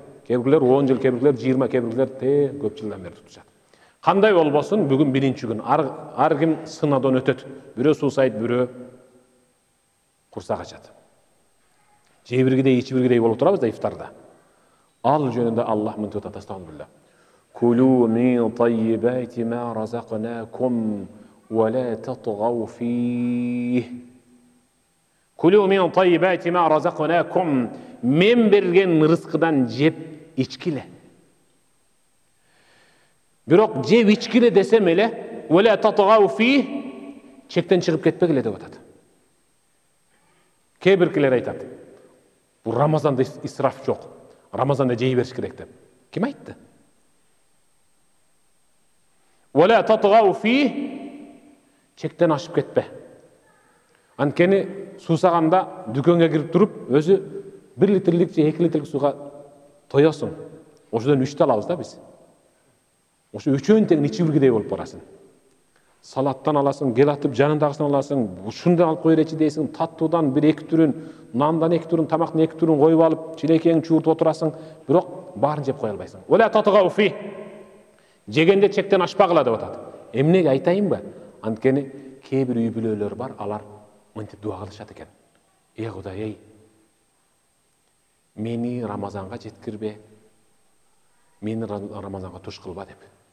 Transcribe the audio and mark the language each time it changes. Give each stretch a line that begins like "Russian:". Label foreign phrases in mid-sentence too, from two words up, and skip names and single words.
Kyrgyz: Кээ бирлер 10 жыл, кээ бирлер 20, кээ бирлер көп жылдан бери тутушат. Кандай болбосун, бүгүн биринчи күн. Ар ким сынадон өтөт. Бирөө суусайт, бирөө курсак ачат. Же биргидей, ичи биргидей болуп турабыз да ифтарда. Ал жөнүндө Аллах мынтип атат: Астагфирулlah.
Arabic: كلوا من طيبات ما رزقناكم ولا تطغوا فيه. كلوا من طيبات ما رزقناكم.
Kyrgyz: Мен берген рызкыдан жеп ичкиле. Бирок жеп ичкиле десем эле,
Arabic: ولا تطغوا فيه,
Kyrgyz: чектен чыгып кетпегиле деп атат. Кээ биркилер айтат: бул Рамазанда исраф жок. Рамазанда жей бериш керек деп. Ким айтты?
Arabic: ولا تطغوا فيه,
Kyrgyz: чектен ашып кетпе. Анткени суусаганда дүкөнгө кирип туруп, өзү 1 литрлик же 2 литрлик сууга тоёсуң. Ошодон 3 алабыз да биз. Ошо үчөөнү тең ичи биргидей болуп барасың. Салаттан аласың, гел атып жанындагысын аласың, ушундан алып кой беречи дейсиң, таттуудан 1-2 түрүн, нандан 2 түрүн, тамактын 2 түрүн коюп алып, чилейкең чууртуп отурасың, бирок баарын жеп кое албайсың.
Arabic: ولا تطغوا فيه.
Kyrgyz: Жегенде чектен ашпагыла деп атат. Эмнеге айтайынбы? Анткени кээ бир үй бүлөлөр бар, алар мынтип дуа кылышат экен. Эй Кудай, эй, мени Рамазанга жеткирбе, мени Рамазанга туш кылба деп.